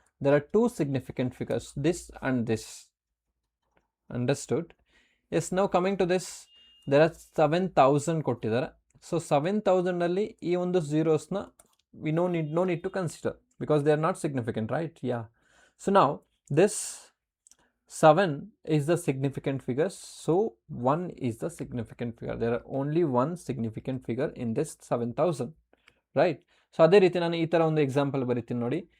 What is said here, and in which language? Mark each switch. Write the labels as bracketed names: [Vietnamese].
[English] There are 2 significant figures, this and this. Understood? Yes. Now coming to this, there are 7000 ಕೊಟ್ಟಿದ್ದಾರೆ. So 7000ಅಲ್ಲಿ [Kannada] ಈ ಒಂದು ಝೀರೋಸ್ನ [English] We know need to consider because they are not significant, right? Yeah. [Kannada] So ನಾವು [English] This 7 is the significant figure, so 1 is the significant figure. There are only 1 significant figure in this 7000, right? [Kannada] So ಅದೇ ರೀತಿ ನಾನು ಈ ಥರ ಒಂದು example ಬರೀತೀನಿ ನೋಡಿ.